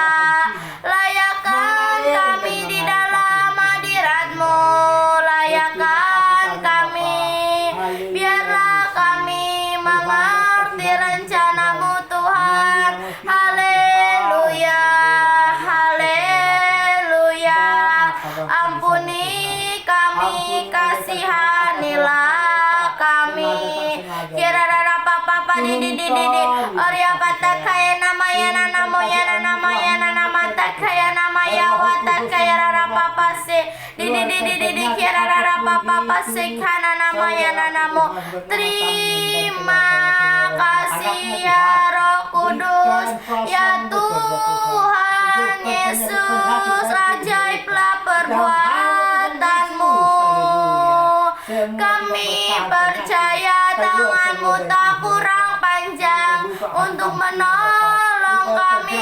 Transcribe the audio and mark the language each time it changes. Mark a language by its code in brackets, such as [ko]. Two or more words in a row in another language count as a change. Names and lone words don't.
[id] Layakkan kami di dalam hadirat-Mu, layakkan kami, biarlah kami mengerti rencana-Mu Tuhan. Haleluya, haleluya. Ampuni kami, kasihanilah kami. Kirara papa di di di di di. Orya pata kaya nama yana namo yana nama yana nama takaya nama ya wata kaya rara papa se di di di di di di kirara papa se kana nama yana namo. Terima kasih ya Roh Kudus ya Tuhan Yesus, ajaiblah perbuatan-Mu. Kami percaya tangan-Mu tak kurang panjang untuk menolong kami.